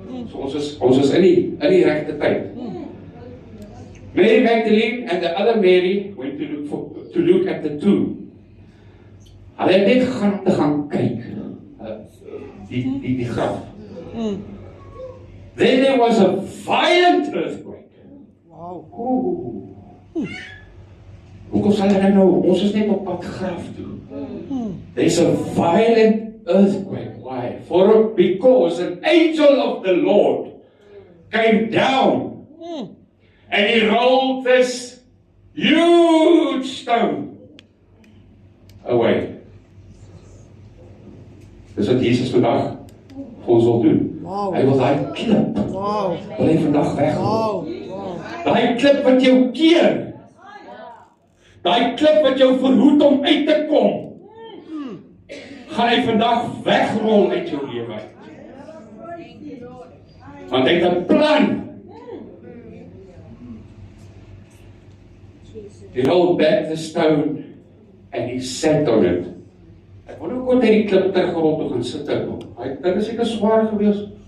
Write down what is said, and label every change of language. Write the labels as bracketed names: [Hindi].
[Afrikaans] So ons is in die regte tyd. [English] Mary Magdalene and the other Mary went to look at the tomb. [Afrikaans] Hulle het net gegaan om te gaan kyk. Die graf. [English] Then there was a violent earthquake. Wow. [Afrikaans] Hoekom sal hulle nou, ons is net op pad graf toe. [English] There's a violent earthquake. Why? Because an angel of the Lord came down and he rolled this huge stone away. [Afrikaans] Dis wat Jesus vandag vir ons wil doen. Wow. Hy wil daai klip, Wow. wil hy vandag weghaal. Wow. Wow. Daai klip wat jou keer, daai klip wat jou verhoed om uit te kom, gaan hy vandag wegrol uit jou lewe. Want hy het 'n plan. [English] He rolled back the stone and he sat on it. [Afrikaans] Ek wonder hoe kon hy die klip teruggerol toe gaan sit het. Hy dink is seker swaar gewees.